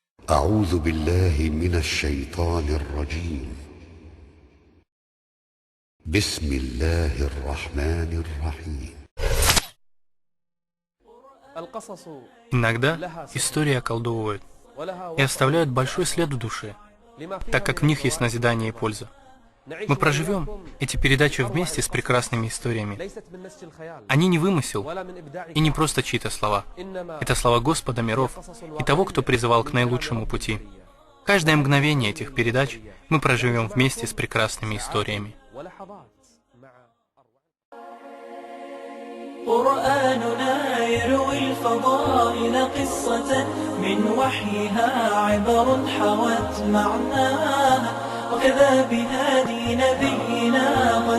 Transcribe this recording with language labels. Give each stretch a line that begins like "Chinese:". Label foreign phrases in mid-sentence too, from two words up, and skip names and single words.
Arabic: أعوذ بالله من الشيطان الرجيم. بسم الله الرحمن الرحيم.
Russian: Иногда истории околдовывают и оставляют большой след в душе, так как в них есть назидание и польза. Мы проживем эти передачи вместе с прекрасными историями. Они не вымысел и не просто чьи-то слова. Это слова Господа миров и того, кто призывал к наилучшему пути. Каждое мгновение этих передач мы проживем вместе с прекрасными историями.
Arabic: قرآننا يروي الفضائل قصة من وحيها عبر حوت معناها وكذا بهادي نبينا قد